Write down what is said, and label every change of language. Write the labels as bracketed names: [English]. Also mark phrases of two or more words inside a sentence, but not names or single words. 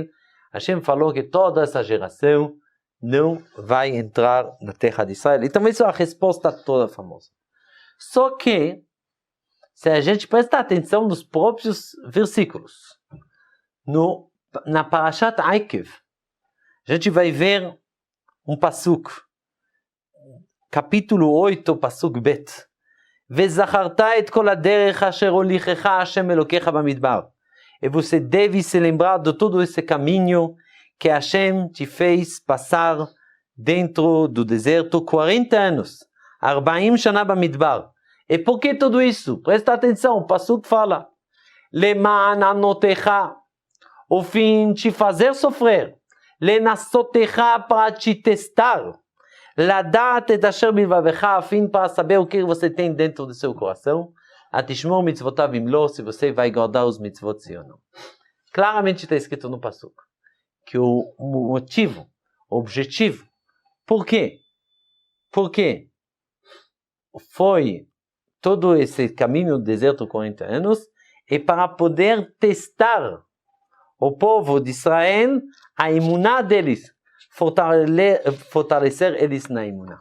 [Portuguese] Hashem falou que toda essa geração não vai entrar na terra de Israel. Então isso é a resposta toda famosa. Só que, se a gente prestar atenção nos próprios versículos, na Parashat Aikev, a gente vai ver um pasuk, capítulo 8, pasuk bet. [Hebrew] וזכרת את כל הדרך אשר הוליכך השם אלוקיך במדבר. [Portuguese] E você deve se lembrar de todo esse caminho que Hashem te fez passar dentro do deserto 40 anos. [Hebrew] 40 שנה במדבר. [Portuguese] E por que tudo isso? Presta atenção, o pasuk fala. [Hebrew] למען ענותך, [Portuguese] o fim te fazer sofrer. לנסותך para te testar, [Hebrew] לדעת את אשר בלבבך, [Portuguese] a fim para saber o que você tem dentro do seu coração, [Hebrew] התשמור מצוותיו אם לא, [Portuguese] se você vai guardar os mitzvot sim ou não. Claramente está escrito no pasuk que o motivo, o objetivo, por quê? Porque foi todo esse caminho do deserto 40 anos, é para poder testar o povo de Israel, a imuná deles, fortalecer eles na imuná.